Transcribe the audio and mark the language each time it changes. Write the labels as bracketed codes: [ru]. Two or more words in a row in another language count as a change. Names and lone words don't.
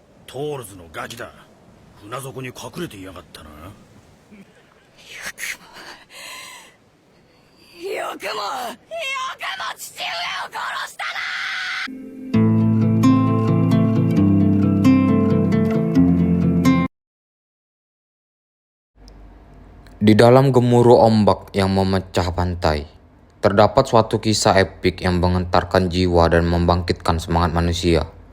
[ja] トールズのガキだ。船底に隠れていやがったな。よくも父上を殺したな。 [id] Di dalam gemuruh ombak yang memecah pantai, terdapat suatu kisah epik yang menggentarkan jiwa dan membangkitkan semangat manusia.